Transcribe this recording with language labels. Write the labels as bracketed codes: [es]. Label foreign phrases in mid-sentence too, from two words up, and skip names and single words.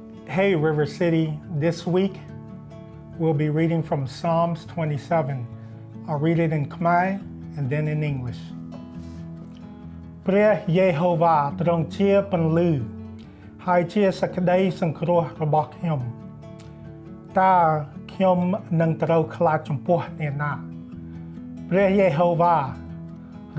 [en] Hey, River City. This week, we'll be reading from Psalms 27. I'll read it in Khmer and then in English. [km] ព្រះយេហូវ៉ាទ្រង់ជាពន្លឺហើយជាសេចក្តីសង្គ្រោះរបស់ខ្ញុំតើខ្ញុំនឹងត្រូវខ្លាចចំពោះអ្នកណាព្រះយេហូវ៉ាទ្រ